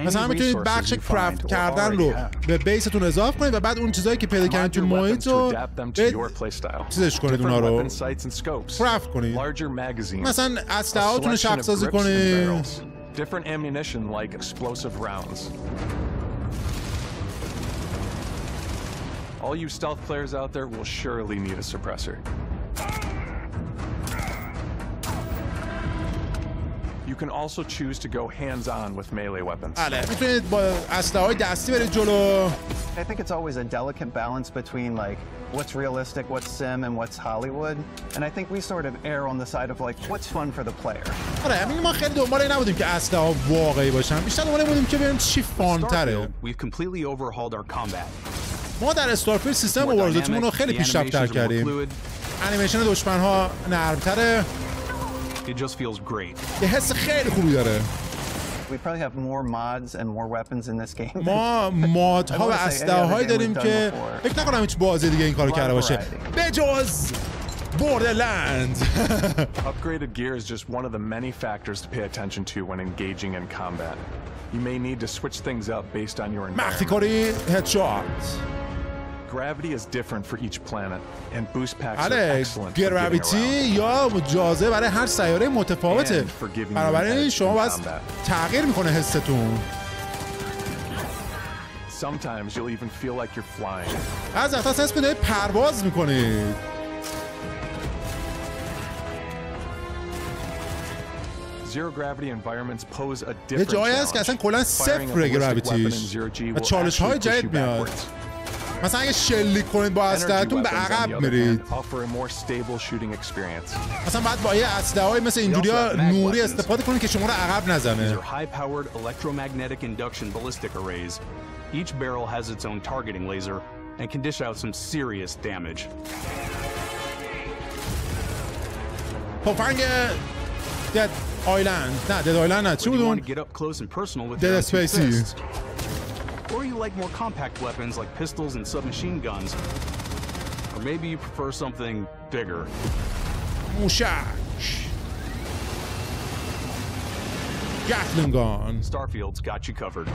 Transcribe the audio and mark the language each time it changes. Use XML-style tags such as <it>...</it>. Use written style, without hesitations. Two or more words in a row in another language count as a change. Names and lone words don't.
<fa>مثلا میتونید بخش کرافت کردن رو به بیستون اضافه کنید و بعد اون چیزایی که پیدا کردید تو محیط رو چیزش کنید، اونا رو کرافت کنید. مثلا اسلحه‌هاتون رو شخص‌سازی کنید.</fa> <en>Different ammunition like explosive rounds. All you stealth players out there will surely need a suppressor. You can also choose to go hands-on with melee weapons.</en> <fa>میتونید با اسلحه‌های دستی برید جلو.</fa> <en>I think it's always a delicate balance between like what's realistic, what's sim, and what's Hollywood. And I think we sort of err on the side of like what's fun for the player.</en> <fa>آره، ما خیلی دنبال این نبودیم که اسلحه‌ها واقعی باشن. بیشتر دنبال این بودیم که ببینیم چی فان‌تره.</fa> <en>We've completely overhauled our combat.</en> <fa>ما در استارفیلد سیستم مبارزاتیمون رو خیلی پیشرفت‌تر کردیم. انیمیشن دشمن‌ها نرم‌تره.</fa> <en>It just feels great.</en> <fa>یه حس خیلی خوبی داره.</fa> <en>We probably have more mods and more weapons in this game.</en> <fa>ما مادها و اسلحه‌هایی داریم که فکر نکنم هیچ بازی دیگه این کارو کرده باشه بجز Borderlands.</fa> <en>Upgraded gear is just one of the many factors to pay attention to when engaging in combat. You may need to switch things up based on your environment.</en> <fa>مخفی‌کاری headshot.</fa> <en>Gravity is different for each planet, and boost packs are excellent.</en> <fa>گراویتی یا جاذبه برای هر سیاره متفاوته. بنابراین شما باید تغییر میکنه حستون.</fa> <en>Sometimes you'll even feel like you're flying.</en> <fa>از وقتا احساس کنید پرواز میکنید.</fa> <en>Zero gravity environments pose a</en> <fa>یه</fa> <en>different</en> <fa>جایی هست که اصلا کلا صفر گراویتیش و چالش های جدید میاد. مثلا اگه شلیک کنید با اسلحه‌تون به عقب میرید. مثلا باید با یه اسلحه‌ای مثل اینجوری‌ها نوری استفاده کنید که شما رو عقب نزنه.</fa> <en>High-powered electromagnetic induction ballistic arrays. Each barrel has its own targeting laser and can dish out some serious damage.</en> <fa>تفنگ دد آیلند نه دد آیلند نه چی بود اون؟ دد اسپیسی.</fa> <en>Or you like more compact weapons like pistols and submachine guns. Or maybe you prefer something bigger.</en> <fa>موشک.</fa> <en>gatling gun. Starfield's got you covered.</en>